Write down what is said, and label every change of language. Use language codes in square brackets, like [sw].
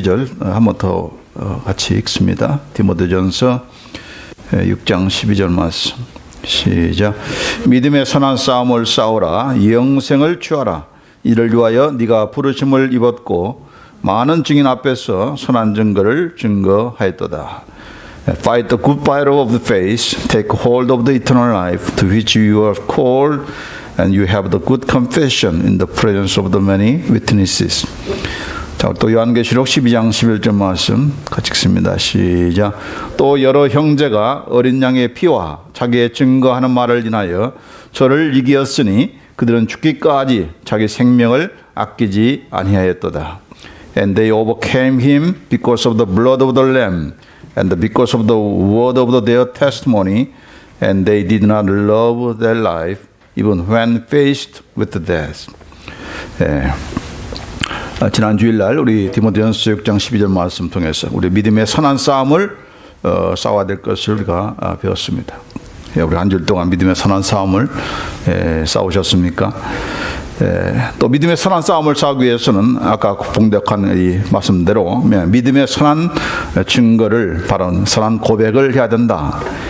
[ko] 절 한 번 더 같이 읽습니다. 디모데전서 6장 12절 말씀. 시작. 믿음의 선한 싸움을 싸우라. 영생을 취하라. 이를 위하여 네가 부르심을 입었고 많은 증인 앞에서 선한 증거를 증거하였도다. [en] Fight the good fight of the faith. Take hold of the eternal life to which you are called, and you have the good confession in the presence of the many witnesses. [ko] 자, 또 요한계시록 12장 11절 말씀 같이 읽습니다. 시작. 또 여러 형제가 어린 양의 피와 자기의 증거하는 말을 인하여 저를 이기었으니 그들은 죽기까지 자기 생명을 아끼지 아니하였도다. [en] And they overcame him because of the blood of the Lamb and because of the word of their testimony, and they did not love their life even when faced with death. [ko] 지난 주일날 우리 디모데전서 6장 12절 말씀 통해서 우리 믿음의 선한 싸움을 싸워야 될 것을 우리가 배웠습니다. 우리 한 주 동안 믿음의 선한 싸움을 싸우셨습니까? 또 믿음의 선한 싸움을 싸우기 위해서는 아까 봉독한 이 말씀대로 믿음의 선한 증거를 바로 선한 고백을 해야 된다.